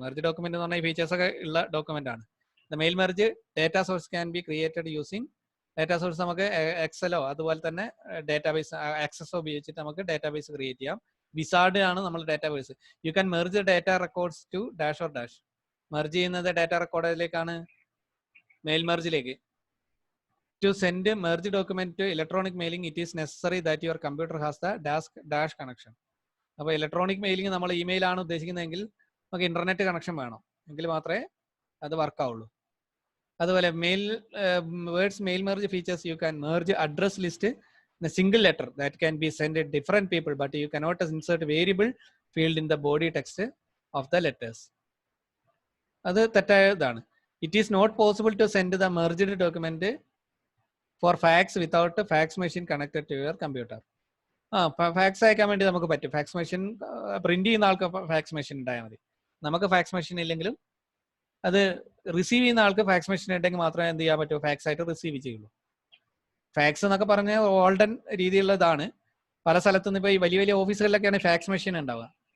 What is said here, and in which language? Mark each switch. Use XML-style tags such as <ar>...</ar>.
<ml>Merge document എന്ന് പറഞ്ഞാൽ ഈ ഫീച്ചേഴ്സ് ഒക്കെ ഉള്ള ഡോക്യുമെന്റ് ആണ്.</ml> <en>The mail merge data source can be created using data source.</en> <ml>നമുക്ക് എക്സലോ അതുപോലെ തന്നെ ഡേറ്റാബേസ് ആക്സസോ ഉപയോഗിച്ചിട്ട് നമുക്ക് ഡേറ്റാബേസ് ക്രിയേറ്റ് ചെയ്യാം. വിസാർഡ് ആണ് നമ്മൾ database.</ml> <en>You can merge data records to dash or dash.</en> <ml>Merge ചെയ്യുന്നത് data റെക്കോർഡിലേക്കാണ്, mail മെർജിലേക്ക്.</ml> <en>To send merge document to electronic mailing, it is necessary that your computer has the dash connection.</en> <ml>അപ്പോൾ electronic mailing നമ്മൾ email ആണ് ഉദ്ദേശിക്കുന്നതെങ്കിൽ നമുക്ക് internet connection വേണം, എങ്കിൽ മാത്രമേ അത് work ആവുള്ളൂ. അതുപോലെ</ml> <en>Word's mail merge features, you can merge address list in a single letter that can be sent at different people, but you cannot insert variable field in the body text of the letters.</en> <ml>അത് തെറ്റായതാണ്.</ml> <en>It is not possible to send the merged document for fax without a fax machine connected to your computer.</en> <ml>Fax അയക്കാൻ വേണ്ടി നമുക്ക് പറ്റും. Fax machine print ചെയ്യുന്ന ആൾക്ക് fax machine ഉണ്ടായാൽ മതി. നമുക്ക് ഫാക്സ് മെഷീൻ ഇല്ലെങ്കിലും അത് റിസീവ് ചെയ്യുന്ന ആൾക്ക് ഫാക്സ് മെഷീൻ ഉണ്ടെങ്കിൽ മാത്രമേ എന്ത് ചെയ്യാൻ പറ്റൂ, ഫാക്സ് ആയിട്ട് റിസീവ് ചെയ്യുള്ളൂ. ഫാക്സ് എന്നൊക്കെ പറഞ്ഞ ഓൾഡൻ രീതിയിലുള്ളതാണ്. പല സ്ഥലത്തു നിന്ന് ഇപ്പോൾ ഈ വലിയ വലിയ ഓഫീസുകളിലൊക്കെയാണ് ഫാക്സ് മെഷീൻ ഉണ്ടാവുക.</ml>